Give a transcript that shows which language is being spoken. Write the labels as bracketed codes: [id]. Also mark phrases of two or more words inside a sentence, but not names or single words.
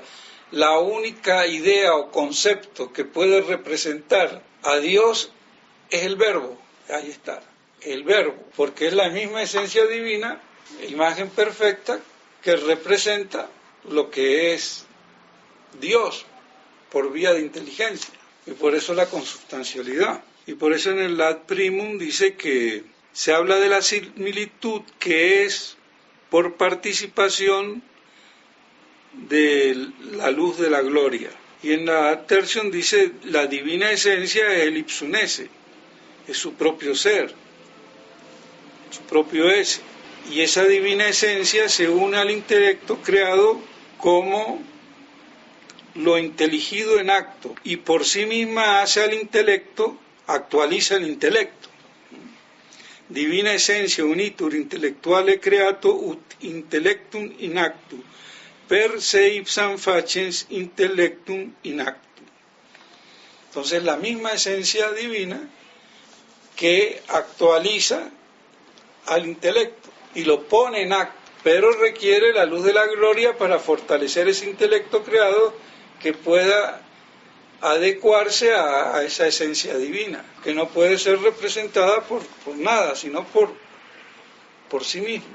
[es] La única idea o concepto que puede representar a Dios es el verbo. Ahí está, el verbo, porque es la misma esencia divina, imagen perfecta, que representa lo que es Dios por vía de inteligencia, y por eso la consubstancialidad. Y por eso en el [la] ad primum [es] dice que se habla de la similitud que es por participación de la luz de la gloria. Y en la [la] ad tertium [es] dice la divina esencia es el [la] ipsum esse, [es] es su propio ser, su propio esse. Y esa divina esencia se une al intelecto creado como lo inteligido en acto, y por sí misma hace al intelecto, actualiza el intelecto. [la] Divina esencia unitur intellectuale creato ut intellectum in actu, per se ipsam facens intellectum in actu. [es] Entonces la misma esencia divina que actualiza al intelecto y lo pone en acto, pero requiere la luz de la gloria para fortalecer ese intelecto creado que pueda adecuarse a esa esencia divina, que no puede ser representada por nada, sino por sí misma.